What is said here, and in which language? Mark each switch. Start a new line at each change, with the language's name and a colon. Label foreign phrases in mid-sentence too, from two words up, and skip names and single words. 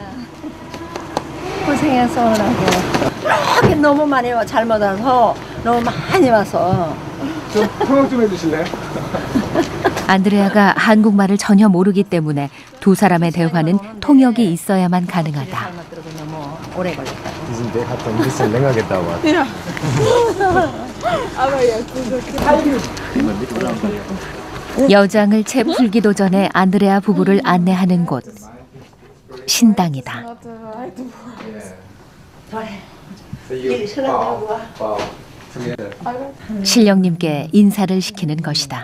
Korean: 고생했어 오라고. 이렇게 너무 많이 잘못 와서 너무 많이 와서. 좀 통역 좀 해주실래요? 안드레아가 한국말을 전혀 모르기 때문에 두 사람의 대화는 통역이 있어야만 가능하다. 오래 걸렸다.
German: Die Weg hat ein bisschen länger gedauert. Ja. Aber jetzt ist okay.
Korean: 여장을 채 풀기도 전에 안드레아 부부를 안내하는 곳. 신당이다. 신령님께 인사를 시키는 것이다.